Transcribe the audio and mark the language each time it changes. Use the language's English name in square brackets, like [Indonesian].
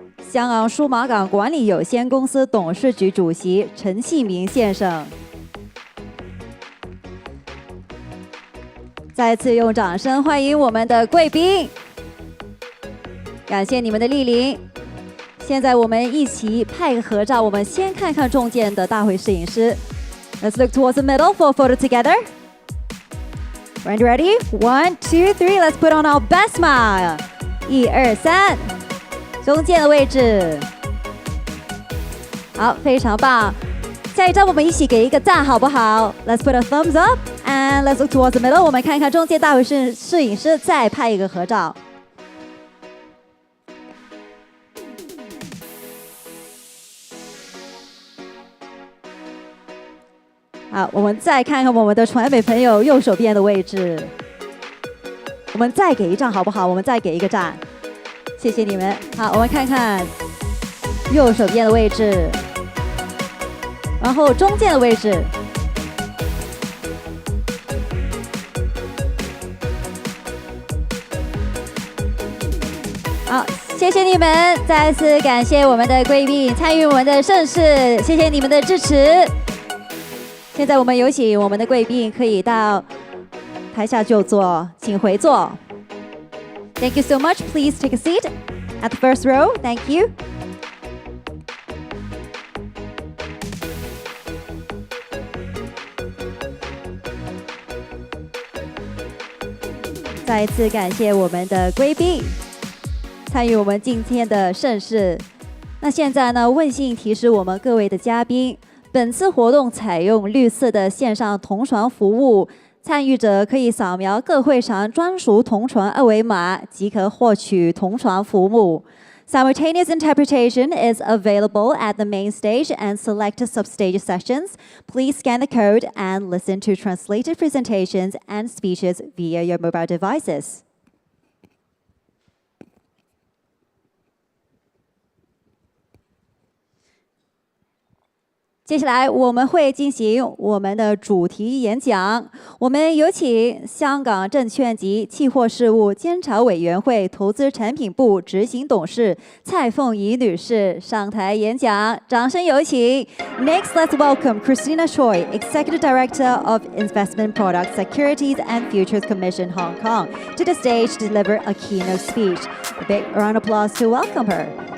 [Chinese] 香港数码港管理有限公司董事局主席陈锡明先生。再次用掌声欢迎我们的贵宾，感谢你们的莅临。现在我们一起拍个合照，我们先看看中间的大会摄影师。 [English] Let's look towards the middle for a photo together. Ready? 1, 2, 3. Let's put on our best smile. [Chinese] 1、2、3，中间的位置。好，非常棒。下一张我们一起给一个赞，好不好 [English] ？Let's put a thumbs up and let's look towards the middle. [Chinese] 我们看看中间大会摄影师，再拍一个合照。好，我们再看看我们的传媒朋友右手边的位置。我们再给一张好不好？我们再给一个赞，谢谢你们。好，我们看看右手边的位置。然后中间的位置，好，谢谢你们，再次感谢我们的贵宾参与我们的盛事，谢谢你们的支持。现在我们有请我们的贵宾可以到台下就坐，请回座。 [English] Thank you so much. Please take a seat at the first row. Thank you. [Chinese] 再一次感谢我们的贵宾参与我们今天的盛事。那现在呢，温馨提示我们各位的嘉宾，本次活动采用绿色的线上同传服务，参与者可以扫描各会场专属同传二维码即可获取同传服务。 [English] Simultaneous interpretation is available at the main stage and select substage sessions. Please scan the code and listen to translated presentations and speeches via your mobile devices. [Chinese] 接下来我们会进行我们的主题演讲，我们有请香港证券及期货事务监察委员会投资产品部执行董事蔡凤仪女士上台演讲，掌声有请。 [English] Next, let's welcome Christina Choi, Executive Director of Investment Products, Securities and Futures Commission Hong Kong, to the stage to deliver a keynote speech. A big round of applause to welcome her.